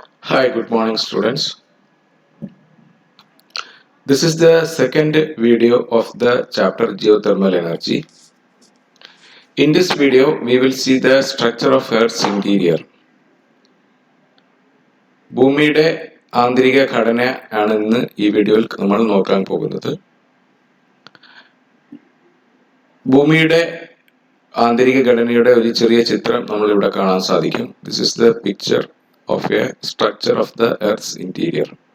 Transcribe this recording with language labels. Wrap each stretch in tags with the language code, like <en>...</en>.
<en>Hi, good morning, students. This is the second video of the chapter Geothermal Energy. In this video, we will see the structure of Earth's interior.</en> <ml>ഭൂമിയുടെ ആന്തരിക ഘടന ആണ് ഇന്ന് ഈ വീഡിയോയിൽ നമ്മൾ നോക്കാൻ പോകുന്നത്. ഭൂമിയുടെ ആന്തരിക ഘടനയുടെ ഒരു ചെറിയ ചിത്രം നമ്മൾ ഇവിടെ കാണാൻ സാധിക്കും.</ml> <en>This is the picture of a structure of the Earth's interior.</en>